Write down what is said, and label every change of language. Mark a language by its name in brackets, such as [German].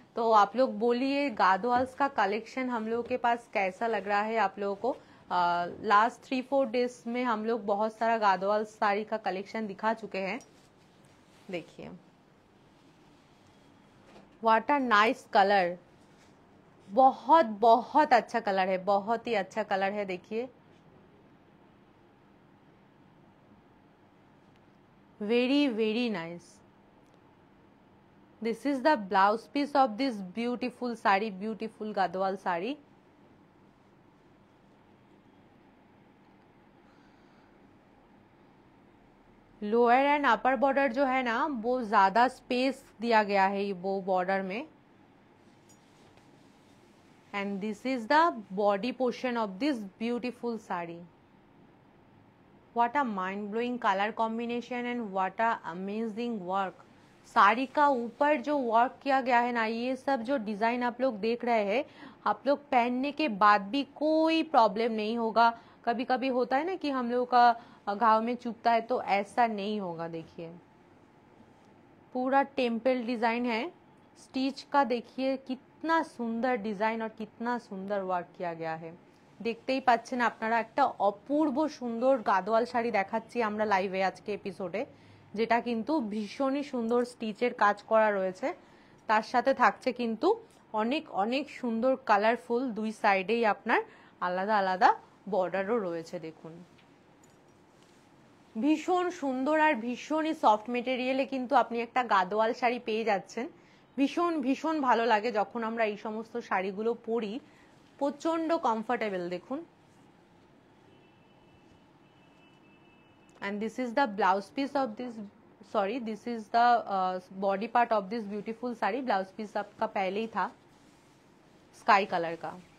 [Hindi] तो आप लोग बोलिए गादोवाल्स का कलेक्शन हम लोग के पास कैसा लग रहा है आप लोगों को। लास्ट 3-4 डेज में हम लोग बहुत सारा गादोवाल साड़ी का कलेक्शन दिखा चुके हैं। देखिए [English] what a nice colour, [Hindi] बहुत बहुत अच्छा कलर है, बहुत ही अच्छा कलर है। [English] देखिए very nice। This is the blouse piece of this beautiful sari, beautiful Gadwal sari. Lower and upper border [Hindi] जो है ना वो ज्यादा स्पेस दिया गया है वो बॉर्डर में। [English] And this is the body portion of this beautiful sari. What a mind blowing colour combination and what a amazing work. [Hindi] Sari का ऊपर जो वर्क किया गया है ना, ये सब जो डिजाइन आप लोग देख रहे हैं, आप लोग पहनने के बाद भी कोई प्रॉब्लम नहीं होगा। कभी कभी होता है ना कि हम लोग का घाव में चुभता है, तो ऐसा नहीं होगा। देखिए पूरा टेम्पल डिजाइन है। स्टिच का देखिए कितना सुंदर डिजाइन और कितना सुंदर वर्क किया गया है। [Bangla] দেখতেই পাচ্ছেন আপনারা একটা অপূর্ব সুন্দর গাদোয়াল শাড়ি দেখাচ্ছি আমরা লাইভে আজকে এপিসোডে, যেটা কিন্তু ভীষণই সুন্দর স্টিচের কাজ করা রয়েছে। তার সাথে থাকছে কিন্তু অনেক অনেক সুন্দর কালারফুল, দুই সাইডেই আপনার আলাদা আলাদা বর্ডারও রয়েছে। দেখুন ভীষণ সুন্দর আর ভীষণই সফট মেটেরিয়ালে কিন্তু আপনি একটা গাদোয়াল শাড়ি পেয়ে যাচ্ছেন। ভীষণ ভীষণ ভালো লাগে যখন আমরা এই সমস্ত শাড়িগুলো পরি, প্রচন্ড কমফোর্টেবল। [English] দেখুন and this is the blouse piece of this, sorry this is the body part of this beautiful sari. [Hindi] Blouse piece आपका पहले ही था स्काई कलर का।